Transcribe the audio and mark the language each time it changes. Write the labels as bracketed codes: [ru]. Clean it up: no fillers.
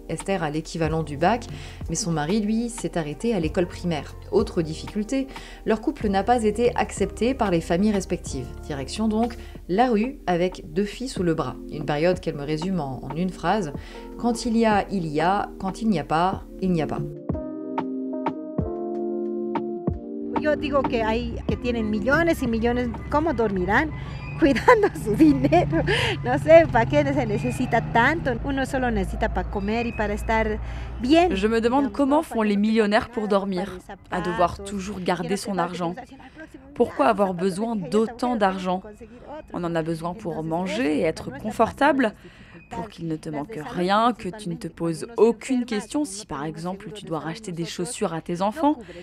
[fr] Esther a l'équivalent du bac, mais son mari, lui, s'est arrêté à l'école primaire. Autre difficulté, leur couple n'a pas été accepté par les familles respectives. Direction donc la rue avec 2 filles sous le bras. Une période qu'elle me résume en une phrase: quand il y a, il y a, quand il n'y a pas, il n'y a pas. [es] Yo digo que tienen millones y millones, ¿cómo dormirán? Cuidando su dinero. No sé, ¿para qué se necesita tanto? Uno solo necesita para comer y para estar bien. [fr] Je me demande comment font les millionnaires pour dormir, à devoir toujours garder son argent. Pourquoi avoir besoin d'autant d'argent? On en a besoin pour manger et être confortable, pour qu'il ne te manque rien, que tu ne te poses aucune question si par exemple tu dois racheter des chaussures à tes enfants.